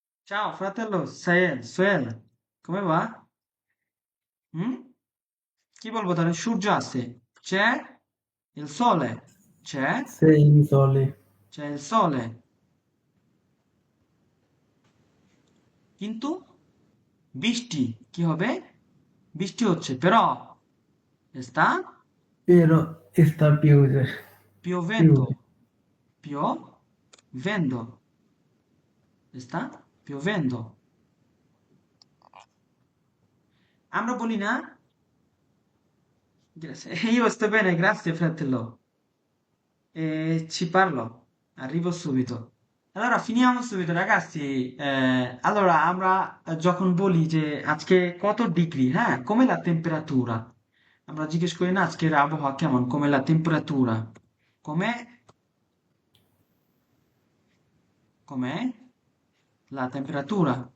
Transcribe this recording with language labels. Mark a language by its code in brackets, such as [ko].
[it] Ciao fratello, Suel, come va? হুম? [bn] কি বলবো তাহলে? সূর্য আছে, [it] c'è il sole, c'è Sei sole. c'è il sole, [bn] কিন্তু বৃষ্টি কি হবে? বৃষ্টি হচ্ছে, [it] però sta Però sta piovendo. piovendo, piovendo, sta piovendo. [bn] আমরা বলি না? [it] Io sto bene, grazie fratello. Ci parlo, arrivo subito. Allora, finiamo subito, ragazzi. [bn] Allora, আমরা যখন বলি যে আজকে কত ডিগ্রি, হ্যাঁ, [it] com'è la temperatura? [bn] আমরা জিজ্ঞেস করি না আজকের আবহাওয়া কেমন, [it] com'è la temperatura? Com'è? Com'è la temperatura?